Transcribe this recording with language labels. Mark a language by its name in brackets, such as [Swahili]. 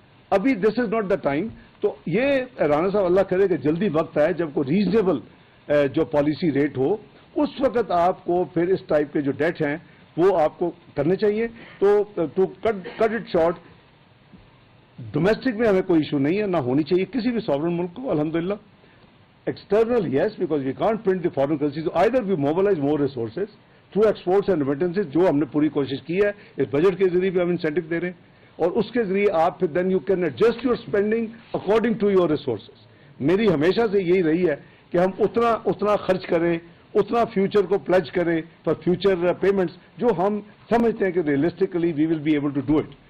[Hindi] अभी [English] This is not the time. [Hindi] तो ये राणा साहब अल्लाह करे कि जल्दी वक्त है जब को रीजनेबल जो पॉलिसी रेट हो, उस वक्त आपको फिर इस टाइप के जो डेट हैं वो आपको करने चाहिए. तो to cut it short, domestic में हमें कोई इशू नहीं है, ना होनी चाहिए किसी भी सॉवरेन मुल्क को. [English] अल्हम्दुलिल्लाह external, yes, because we can't print the foreign currency. So either we mobilize more resources through exports and remittances, [Hindi] जो हमने पूरी कोशिश की है. इस बजट के जरिए भी हम इंसेंटिव दे रहे हैं, और उसके जरिए आप फिर [English] then you can adjust your spending according to your resources. [Hindi] मेरी हमेशा से यही रही है कि हम उतना खर्च करें, उतना फ्यूचर को प्लेज करें फॉर फ्यूचर पेमेंट्स, जो हम समझते हैं कि realistically [English] We will be able to do it.